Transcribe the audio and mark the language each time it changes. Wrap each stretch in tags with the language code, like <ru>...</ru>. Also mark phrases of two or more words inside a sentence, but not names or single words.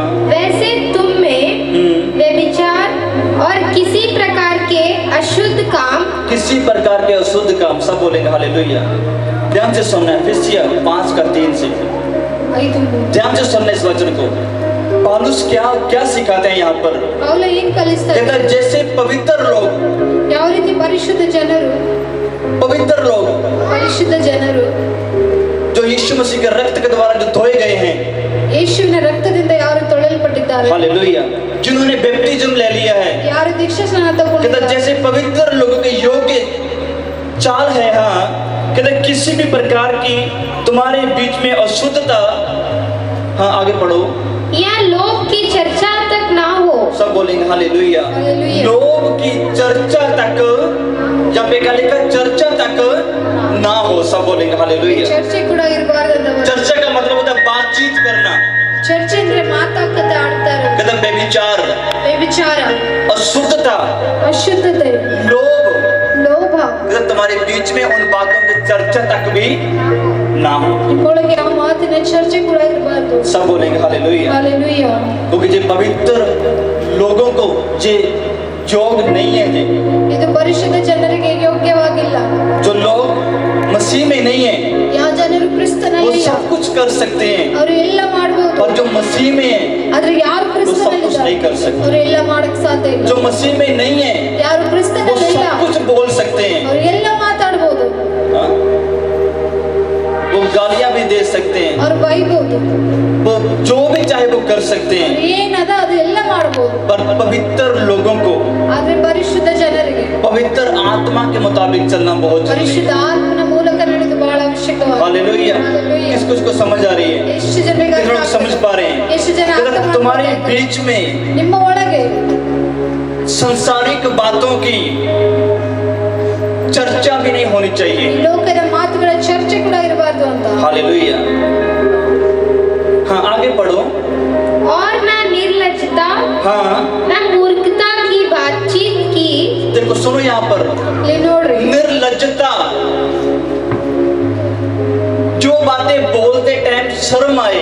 <hi>वैसे तुम में व्यभिचार और किसी प्रकार के अशुद्ध काम किसी प्रकार के अशुद्ध काम, सब बोलेंगे हालेलुया। ध्यान से सुनना है, एफिसियों 5 का 3 से 5 ध्यान से सुनना इस वचन को। पौलुस क्या सिखाते हैं यहाँ पर?</hi> <kn>ಪೌಲ ಏನು ಕಲಿಸ್ತಾರೆ?</kn> <hi>कहता है जैसे पवित्र लोग,</hi> <kn>ಯಾವ ರೀತಿ ಪರಿಶುದ್ಧ ಜನರು ಪರಿಶುದ್ಧ ಜನರು</kn> <hi>जो यीशु मसीह के रक्त के द्वारा जो धोए गए हैं,</hi> <kn>ಯೇಸುವಿನ ರಕ್ತದಿಂದ ಯಾರು ತೊಳೆಯಲ್ಪಟ್ಟಿದ್ದಾರೆ,</kn> <hi>हालेलुया, जिन्होंने बैप्टिज्म ले लिया है,</hi> <kn>ಯಾರು दीक्षास्नान</kn> <hi>कहता</hi> <kn>ತಗೊಂಡಿದ್ದಾರೆ,</kn> <hi>जैसे पवित्र लोगों के योग्य चाल है। हाँ कहता किसी भी प्रकार की तुम्हारे बीच में अशुद्धता, हाँ आगे पढ़ो, या लोभ की चर्चा तक ना हो। सब बोलेंगे हालेलुया। हालेलुया। लोग की चर्चा तक, या बेकाली का चर्चा तक ना हो, सब बोलेंगे हालेलुया।</hi> <kn>ಚರ್ಚೆ ಕೂಡ ಇರಬಾರದು.</kn> <hi>चर्चा का मतलब होता है बातचीत करना,</hi> <kn>ಚರ್ಚೆ ಅಂದ್ರೆ ಮಾತಾಡ್ತಾ ಆಡ್ತಾರೆ.</kn> <hi>कहता व्यभिचार,</hi> <kn>ವ್ಯಭಿಚಾರ,</kn> <hi>अशुद्धता,</hi> <kn>ಅಶುದ್ಧತೆ,</kn> <hi>लोभ,</hi> <kn>ಲೋಭ,</kn> <hi>कहता तुम्हारे बीच में उन बातों की चर्चा तक भी ना हो।</hi> <kn>ನಿಮ್ಮೊಳಗೆ ಆ ಮಾತಿನ ಚರ್ಚೆ ಕೂಡ ಇರಬಾರದು.</kn> <hi>सब बोलेंगे हालेलुया। हालेलुया. क्योंकि जो पवित्र लोगों को जो योग नहीं है,</hi> <kn>ಇದು ಪರಿಶುದ್ಧ ಜನರಿಗೆ ಯೋಗ್ಯವಾಗಿಲ್ಲ.</kn> <hi>जो लोग मसीह में नहीं है</hi> <kn>ಯಾವ ಜನರು</kn> <hi>वो</hi> <kn>ಕ್ರಿಸ್ತನಲ್ಲಿ</kn> <hi>सब कुछ कर सकते हैं,</hi> <kn>ಅವರು ಎಲ್ಲ ಮಾಡಬಹುದು.</kn> <hi>और जो मसीह में है</hi> <kn>ಆದ್ರೆ ಯಾರು</kn> <hi>वो सब कुछ</hi> <kn>ಕ್ರಿಸ್ತನಲ್ಲಿ</kn> <hi>नहीं कर सकते।</hi> <kn>ಅವರು ಎಲ್ಲ ಮಾಡಕ್ ಸಾಧ್ಯ ಇಲ್ಲ.</kn> <hi>जो मसीह में नहीं है</hi> <kn>ಯಾರು</kn> <hi>वो</hi> <kn>ಕ್ರಿಸ್ತನಲ್ಲಿ ಇಲ್ಲ</kn> <hi>सब कुछ बोल सकते हैं,</hi> <kn>ಅವರು ಎಲ್ಲ ಮಾತಾಡಬಹುದು,</kn> <hi>हाँ? वो गालियां भी दे सकते हैं,</hi> <kn>ಅವರು ಬೈಬಹುದು,</kn> <hi>वो जो भी चाहे वो कर सकते हैं,</hi> <kn>ಏನದ ಅದು ಎಲ್ಲ ಮಾಡಬಹುದು.</kn> <hi>पर पवित्र लोगों को</hi> <kn>ಆದ್ರೆ ಪರಿಶುದ್ಧ ಜನರಿಗೆ</kn> <hi>पवित्र आत्मा के मुताबिक चलना बहुत जरूरी</hi> <kn>ಪರಿಶುದ್ಧ</kn> <hi>है।</hi> <kn>ಆತ್ಮನ ಮೂಲಕ ನಡೆದು ಬಹಳ ಅವಶ್ಯಕವಾಗಿದೆ.</kn> <hi>हालेलुया। हालेलुया. किस कुछ को समझ आ रही है?</hi> <kn>ಎಷ್ಟು ಜನರಿಗೆ</kn> <hi>कितने लोग समझ पा रहे हैं?</hi> <kn>ಎಷ್ಟು ಜನ ಅರ್ಥ</kn> <hi>कहता तुम्हारे</hi> <kn>ಮಾಡ್ಕೊಳ್ತಾರೆ?</kn> <hi>बीच में</hi> <kn>ನಿಮ್ಮ ಒಳಗೆ</kn> <hi>संसारिक बातों की चर्चा भी नहीं होनी</hi> <kn>ಈ</kn> <hi>चाहिए।</hi> <kn>ಲೋಕದ ಮಾತುಗಳ ಚರ್ಚೆ ಕೂಡ ಇರಬಾರ್ದು ಅಂತ.</kn> <hi>हालेलुया। हाँ आगे पढ़ो। और न निर्लज्जता, हाँ न मूर्खता की बातचीत की, देखो सुनो यहाँ पर,</hi> <kn>ಇಲ್ಲಿ ನೋಡ್ರಿ,</kn> <hi>निर्लज्जता, जो बातें बोलते टाइम शर्म आए।</hi>